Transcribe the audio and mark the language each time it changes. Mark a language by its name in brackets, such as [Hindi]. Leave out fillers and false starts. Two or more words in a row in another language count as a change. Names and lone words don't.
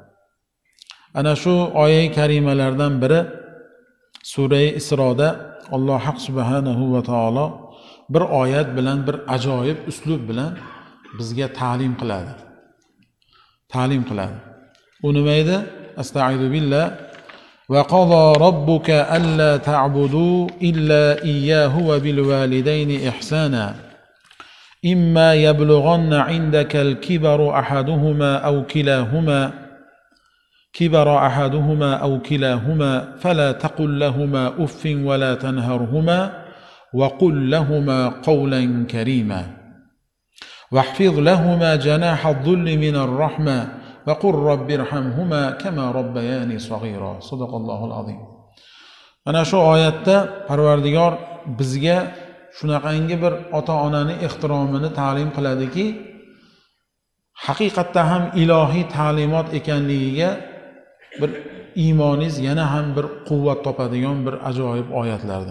[Uzbek] Ana shu oyat karimalardan biri Sura-i Isroda Alloh [Arabic] سبحانه وتعالى [Uzbek] bir oyat bilan, bir ajoyib uslub bilan bizga ta'lim qiladi. Ta'lim qiladi. U nima edi? [Arabic] أستعيذ بالله. وقضى ربك ألا تعبدوا إلا إياه وبالوالدين إحسانا. إما يبلغن عندك الكبر أحدهما أو كلاهما أو كلاهما فلا تقل لهما أف ولا تنهرهما وقل لهما قولا كريما واحفظ لهما جناح الذل من الرحمة وقل رب ارحمهما كما ربياني صغيرا صدق الله العظيم. [Uzbek] Ana shu oyatda Parvardigor bizga shunaqangi bir ota-onani ehtiromini ta'lim qiladiki, haqiqatda ham ilohiy ta'limot ekanligiga bir iymoningiz yana ham bir quvvat topadigan bir ajoyib oyatlardan.